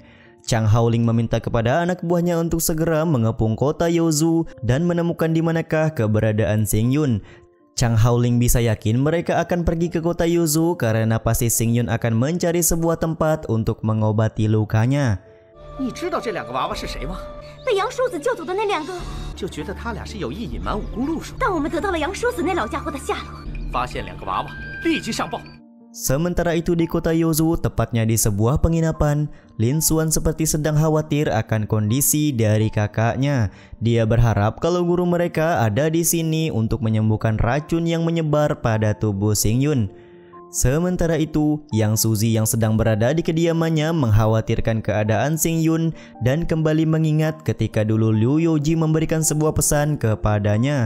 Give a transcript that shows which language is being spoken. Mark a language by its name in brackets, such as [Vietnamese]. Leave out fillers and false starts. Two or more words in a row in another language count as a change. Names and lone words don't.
[Indonesian] Chang Haoling meminta kepada anak buahnya untuk segera mengepung kota Youzu dan menemukan di manakah keberadaan Xing Yun. Chang Haoling bisa yakin mereka akan pergi ke kota Youzu karena pasti Xing Yun akan mencari sebuah tempat untuk mengobati lukanya. [Chinese] 你知道这两个娃娃是谁吗？被杨叔子救走的那两个，就觉得他俩是有意隐瞒武功路数。但我们得到了杨叔子那老家伙的下落。发现两个娃娃，立即上报。 [Indonesian] Sementara itu di kota Youzu, tepatnya di sebuah penginapan, Lin Xuan seperti sedang khawatir akan kondisi dari kakaknya. Dia berharap kalau guru mereka ada di sini untuk menyembuhkan racun yang menyebar pada tubuh Xing Yun. Sementara itu, Yang Suzi yang sedang berada di kediamannya mengkhawatirkan keadaan Xing Yun dan kembali mengingat ketika dulu Lu Youji memberikan sebuah pesan kepadanya.